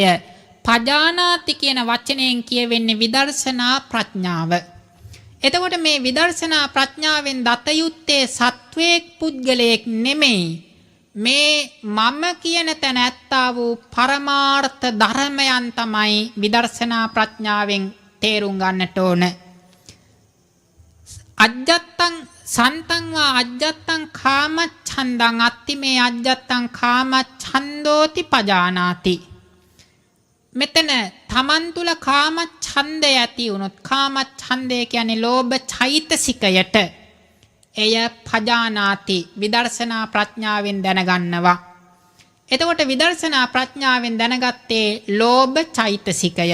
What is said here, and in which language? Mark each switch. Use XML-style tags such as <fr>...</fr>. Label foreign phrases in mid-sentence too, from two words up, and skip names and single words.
<si>පජානාති කියන වචනයෙන් කියවෙන්නේ විදර්ශනා ප්‍රඥාව. එතකොට මේ විදර්ශනා ප්‍රඥාවෙන් දත යුත්තේ සත්වයක් පුද්ගලයෙක් නෙමෙයි. මේ මම කියන තැන ඇත්තා වූ පරමාර්ථ ධර්මයන් තමයි විදර්ශනා ප්‍රඥාවෙන් තේරුම් ගන්නට ඕන.</si> <pi>අජ්ජත්තං සන්තං වා අජ්ජත්තං කාමච්ඡන්දං අත්ති මේ අජ්ජත්තං කාමච්ඡන්දෝති පජානාති.</pi> <si>මෙතන තමන් තුල කාමච්ඡන්දය ඇති වුණොත්, කාමච්ඡන්දය කියන්නේ ලෝභ චෛතසිකයට, එය පජානාති විදර්ශනා ප්‍රඥාවෙන් දැනගන්නවා. එතකොට විදර්ශනා ප්‍රඥාවෙන් දැනගත්තේ ලෝභ චෛතසිකය.</si>